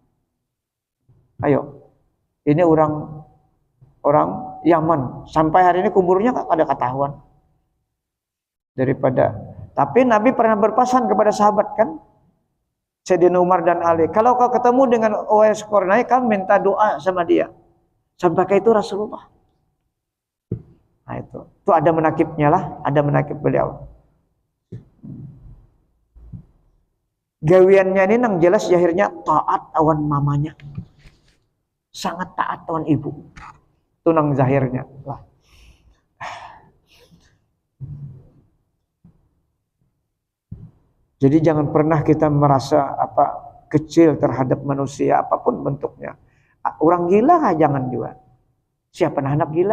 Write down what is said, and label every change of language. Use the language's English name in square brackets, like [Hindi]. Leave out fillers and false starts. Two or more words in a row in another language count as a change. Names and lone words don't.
[Indonesian] Ayo, ini orang Yaman sampai hari ini kuburnya ada ketahuan daripada. Tapi Nabi pernah berpesan kepada sahabat kan, Sayyidina Umar dan Ali, kalau kau ketemu dengan Uwais Qarni, kau minta doa sama dia. Sampai ke itu Rasulullah. Nah itu ada menakibnya lah, ada menakib beliau. [Banjar] Gawiannya ini nang jelas jahirnya taat awan mamanya, sangat taat awan ibu. Itu nang zahirnya lah. [Indonesian] Jadi jangan pernah kita merasa kecil terhadap manusia apapun bentuknya. Orang gila kah? Jangan juga. Siapa anak gila?